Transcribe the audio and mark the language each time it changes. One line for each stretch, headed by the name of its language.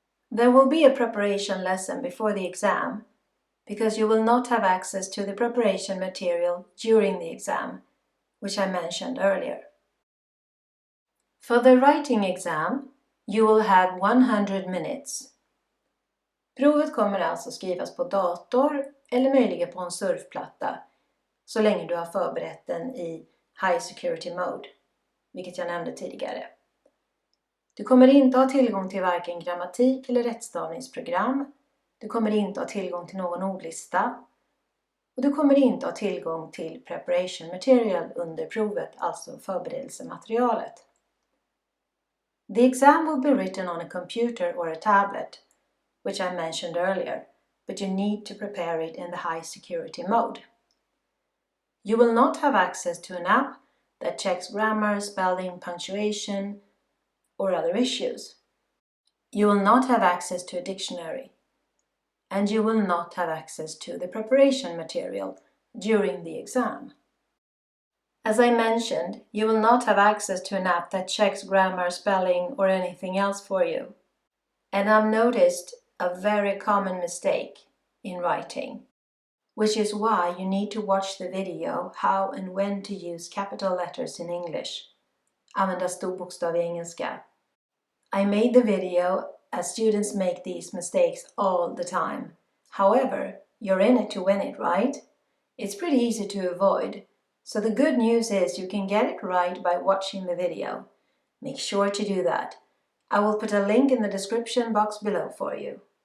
English: There will be a preparation lesson before the exam, because you will not have access to the preparation material during the exam, which I mentioned earlier. For the writing exam, you will have 100 minutes.
Swedish: Provet kommer alltså skrivas på dator eller möjligen på en surfplatta, så länge du har förberett den i
English: high security mode,
Swedish: vilket jag nämnde tidigare. Du kommer inte ha tillgång till varken grammatik eller rättstavningsprogram. Du kommer inte ha tillgång till någon ordlista. Och du kommer inte ha tillgång till
English: preparation material
Swedish: under provet, alltså förberedelsematerialet.
English: The exam will be written on a computer or a tablet, which I mentioned earlier, but you need to prepare it in the high security mode. You will not have access to an app that checks grammar, spelling, punctuation, or other issues. You will not have access to a dictionary, and you will not have access to the preparation material during the exam. As I mentioned, you will not have access to an app that checks grammar, spelling, or anything else for you. And I've noticed a very common mistake in writing, which is why you need to watch the video how and when to use capital letters in English.
Swedish: Använda stor bokstav i engelska.
English: I made the video as students make these mistakes all the time. However, you're in it to win it, right? It's pretty easy to avoid. So the good news is you can get it right by watching the video. Make sure to do that. I will put a link in the description box below for you.